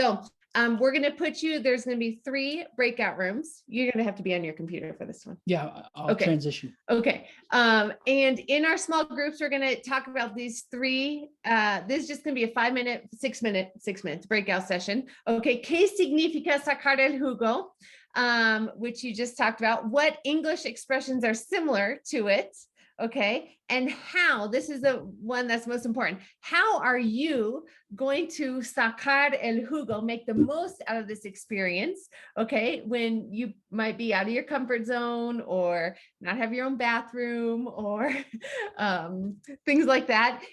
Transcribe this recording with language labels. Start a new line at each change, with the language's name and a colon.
English: So we're going to put you, there's going to be 3 breakout rooms. You're going to have to be on your computer for this one. Yeah, I'll Okay. transition. Okay. And in our small groups, we're going to talk about these 3. This is just going to be a 5-minute, 6 minutes breakout session. Okay.
Spanish: ¿Qué significa sacar el jugo?
English: Which you just talked about. What English expressions are similar to it? Okay. And how, this is the one that's most important. How are you going to
Spanish: sacar el jugo,
English: make the most out of this experience? Okay. When you might be out of your comfort zone or not have your own bathroom or things like that.